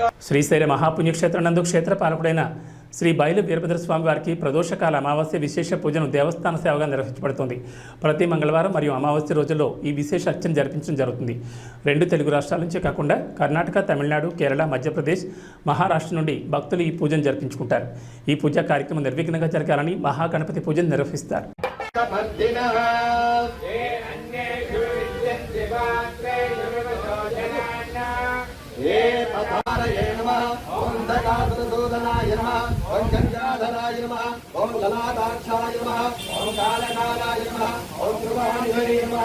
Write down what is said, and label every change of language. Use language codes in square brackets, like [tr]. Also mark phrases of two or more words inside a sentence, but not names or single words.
[te] శ్రీశైల మహాపుణ్యక్షేత్రం నందు క్షేత్ర పాలకుడైన శ్రీ బయలు వీరభద్రస్వామి వారికి ప్రదోషకాల అమావాస్య విశేష పూజను దేవస్థాన సేవగా నిర్వహించబడుతుంది. ప్రతి మంగళవారం మరియు అమావాస్య రోజుల్లో ఈ విశేష అర్చన జరిపించడం జరుగుతుంది. 2 తెలుగు రాష్ట్రాల నుంచే కాకుండా కర్ణాటక, తమిళనాడు, కేరళ, మధ్యప్రదేశ్, మహారాష్ట్ర నుండి భక్తులు ఈ పూజను జరిపించుకుంటారు. ఈ పూజా కార్యక్రమం నిర్విఘ్నంగా జరగాలని మహాగణపతి పూజను నిర్వహిస్తారు. [sa] सूदनाय नमः ओम गंगाधराय नमः ओम ललाटाक्षाय नमः ओम कालकालाय नमः ओम ध्रुवाय नमः